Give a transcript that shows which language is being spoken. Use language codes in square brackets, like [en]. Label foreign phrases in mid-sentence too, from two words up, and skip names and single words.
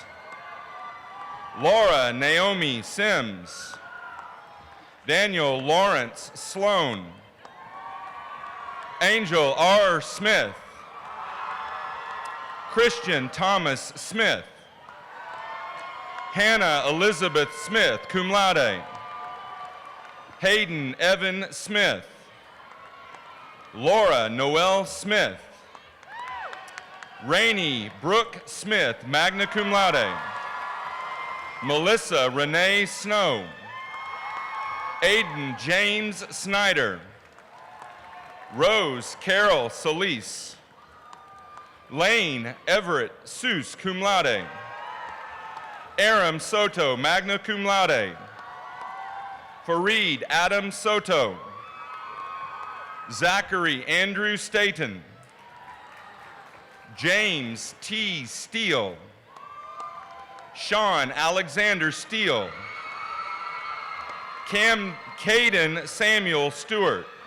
[en] Laura Naomi Sims. Daniel Lawrence Sloan. Angel R. Smith. Christian Thomas Smith. Hannah Elizabeth Smith, [la] cum laude. [en] Hayden Evan Smith. Laura Noel Smith. Rainey Brooke Smith, [la] magna cum laude. [en] Melissa Renee Snow. Aiden James Snyder. Rose Carol Solis. Lane Everett Seuss, [la] cum laude. [en] Aram Soto, [la] magna cum laude. [en] Fareed Adam Soto. Zachary Andrew Staten. James T. Steele. Sean Alexander Steele. Caden Samuel Stewart.